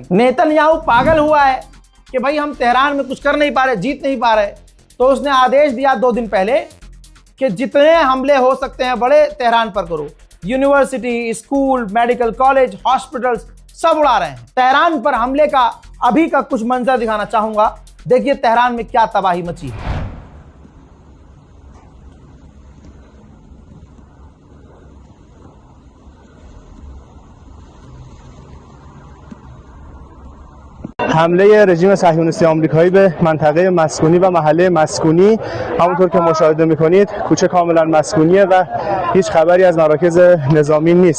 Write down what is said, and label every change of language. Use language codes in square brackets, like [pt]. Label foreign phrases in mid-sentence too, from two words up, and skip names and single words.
[hi] नेतन्याहू पागल हुआ है कि भाई हम तेहरान में कुछ कर नहीं पा रहे, जीत नहीं पा रहे, तो उसने आदेश दिया 2 दिन पहले कि जितने हमले हो सकते हैं बड़े तेहरान पर करो। [en] university, school, medical college, hospitals [hi] सब उड़ा रहे हैं। तेहरान पर हमले का अभी का कुछ मंजर दिखाना चाहूंगा। देखिए तेहरान में क्या तबाही मची है। [fa] حمله رژیم صهیونیستی آمریکایی به منطقه مسکونی و محله مسکونی، همونطور که مشاهده میکنید کوچه کاملا مسکونیه و هیچ خبری از مراکز نظامی نیست.